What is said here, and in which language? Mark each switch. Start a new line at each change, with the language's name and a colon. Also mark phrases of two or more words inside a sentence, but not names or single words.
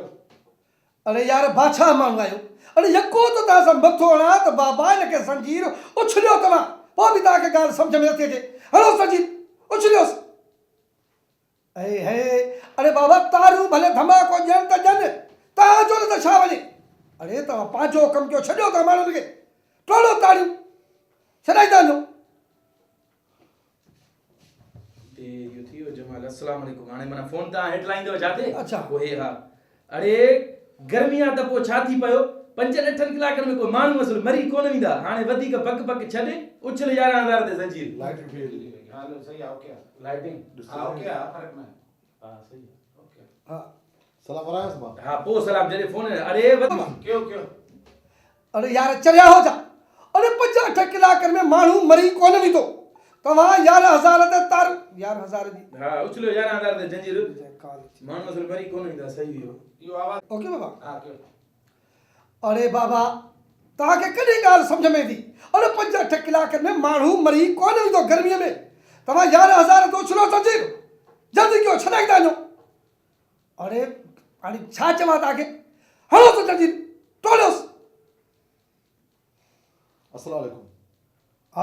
Sindhi: अरे यार बादशाह माण्हू आहियो अरे यको त तव्हां सां मथो हणां त बाबा हिनखे संजीर उछलियो तव्हां पोइ बि तव्हांखे ॻाल्हि सम्झ में नथी अचे हलो संजीर उछलियोसि हे अरे बाबा तारूं भले धमाको ॾियनि त ॾियनि तव्हांजो न त छा वञे अरे तव्हां पंहिंजो कमु कयो छॾियो था माण्हुनि खे टोड़ो ताड़ियूं छॾाईंदा वञो यो थी वियो जमाल
Arabic: السلام عليكم
Sindhi: हाणे माना फोन तव्हां हेठि लाहींदव जाते अच्छा ओहे हा अरे गर्मी आहे त पोइ छा थी पियो 5-8 कलाकनि में कोई माण्हू असुल मरी कोन वेंदा हाणे वधीक बक बक छॾे उछल 11,000 ते संजीर
English: lighting fail
Hindi: हां सही है ओके लाइटिंग हां ओके फर्क ना हां सही है ओके हाँ
Arabic: سلام عليكم साहब
Sindhi: हां पोइ सलाम जॾहिं फोन अरे
Hindi: क्यों क्यों
Sindhi: अरे यार चरिया हो जा अरे 5-8 कलाकनि में माण्हू मरी कोन वेंदो तव्हां 11,000 ते तार 11,000 जी हां उछलियो 11,000 ते जंजीर माण्हू असुल मरी कोन वेंदा सही हुयो यो आवाज ओके बाबा
Hindi: हां क्यों
Sindhi: अरे बाबा तव्हांखे कॾहिं ॻाल्हि सम्झ में ईंदी अरे 5-8 कलाकनि में माण्हू मरी कोन वेंदो गर्मीअ में तव्हां 11,000 ते उछलो संजीर जल्दी कयो छॾाईंदा वञो अरे हाणे छा चवां तव्हांखे हलो त जल्दी टोलियोसि
Arabic: السلام عليكم